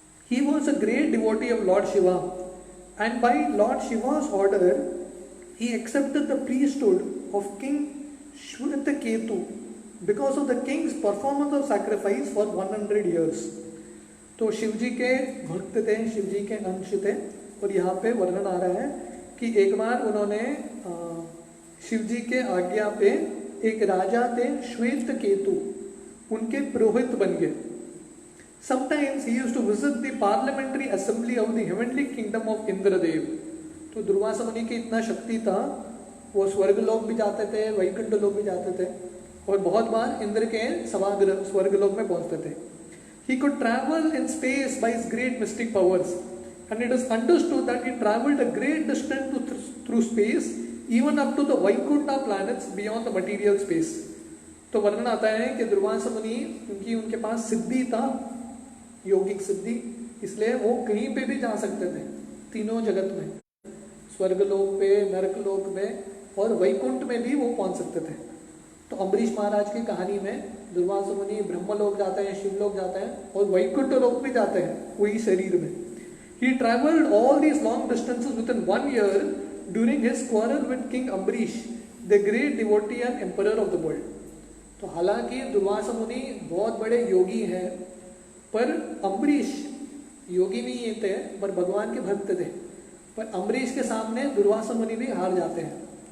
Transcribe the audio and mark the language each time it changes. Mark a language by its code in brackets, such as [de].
[en] He was a great devotee of Lord Shiva, and by Lord Shiva's order, he accepted the priesthood of King Shwetaketu because of the king's performance of sacrifice for 100 years। [hi] तो शिव जी के भक्त थे, शिव जी के अंश थे, और यहाँ पे वर्णन आ रहा है कि एक बार उन्होंने शिव जी के आज्ञा पे एक राजा थे श्वेत केतु, उनके पुरोहित बन गए। [en] Sometimes he used to visit the parliamentary assembly of the heavenly kingdom of Indradev. [hi] तो दुर्वासा मुनि की इतना शक्ति था, वो स्वर्ग लोक भी जाते थे, वैकुंठ लोक भी जाते थे, और बहुत बार इंद्र के सभागृह स्वर्ग लोक में पहुंचते थे। [en] He could travel in space by his great mystic powers, and it is understood that he traveled a great distance through space, even up to the Vaikuntha planets beyond the material space। [hi] तो वर्णन आता है कि दुर्वासा मुनि, क्योंकि उनके पास सिद्धि था, योगिक सिद्धि, इसलिए वो कहीं पे भी जा सकते थे तीनों जगत में, स्वर्ग लोक पे, नरक लोक में और वैकुंठ में भी वो पहुंच सकते थे। तो अम्बरीश महाराज की कहानी में दुर्वासा मुनि ब्रह्म लोक जाते हैं, शिव लोक जाते हैं और वैकुंठ लोक भी जाते हैं वही शरीर में। [en] He travelled all these long distances within 1 year during his quarrel with King Ambarish, the great devotee and emperor of the world। [hi] तो हालांकि दुर्वासा मुनि बहुत बड़े योगी हैं, पर अम्बरीश योगी नहीं थे पर भगवान के भक्त थे, पर अम्बरीश के सामने दुर्वासा मुनि भी हार जाते हैं।